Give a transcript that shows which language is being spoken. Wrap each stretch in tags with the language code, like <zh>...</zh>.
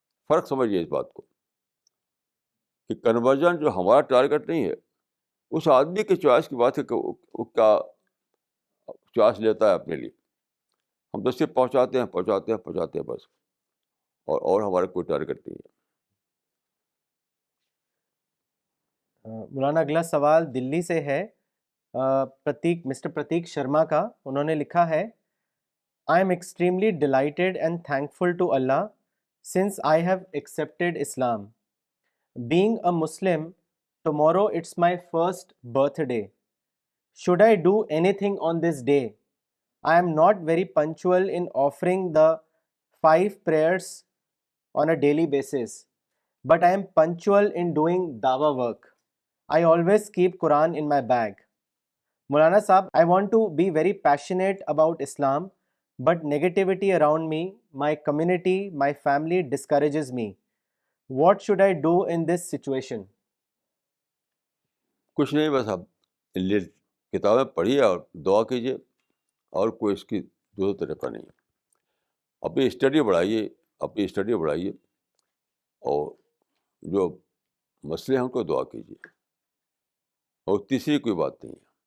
<ur>فرق سمجھیے اس بات کو کہ کنورژن جو ہمارا ٹارگیٹ نہیں ہے، اس آدمی کے چوائس کی بات ہے کہ وہ کیا چوائس لیتا ہے اپنے لیے. ہم تو صرف پہنچاتے ہیں بس، اور ہمارا کوئی ٹارگیٹ نہیں ہے. مولانا اگلا سوال دلی سے ہے مسٹر پرتیک شرما کا. انہوں نے لکھا ہے</ur> <en>I am extremely delighted and thankful to Allah since I have accepted Islam. Being a Muslim, tomorrow it's my first birthday. Should I do anything on this day? I am not very punctual in offering the 5 prayers on a daily basis, but I am punctual in doing dawa work. I always keep Quran in my bag. Maulana Sahab, I want to be very passionate about Islam, but negativity around me, my community, my family discourages me. What should I do in this situation?</en> <ur>کچھ نہیں، بس آپ کتابیں پڑھیے اور دعا کیجیے، اور کوئی اس کی دوسرا طریقہ نہیں ہے. اپنی اسٹڈی بڑھائیے اور جو مسئلے ہیں ان کو دعا کیجیے، اور تیسری کوئی بات نہیں ہے.</ur>